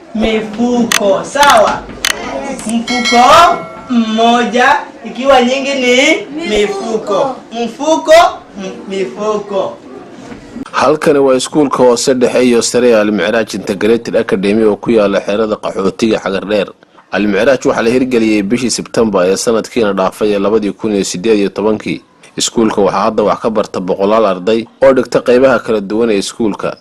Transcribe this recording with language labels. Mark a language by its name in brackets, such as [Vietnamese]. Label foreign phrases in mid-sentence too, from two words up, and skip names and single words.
[Swahili] mifuko. Sawa? Mfuko mmoja ikiwa nyingi ni mifuko. Mfuko mifuko. [Somali] halkani waa iskuulka hoose dhexe iyo sare Al-Micraaj Integrated Academy oo ku yaala xeerada qaxootiga Xagardheer. Al-Micraaj waxa la hirgeliyay bishii September ee sanadkiina dhaafay 2018. iskuulka waxa hadda wax ka barta boqolaal arday oo dhigta qaybaha kala duwan ee iskuulka.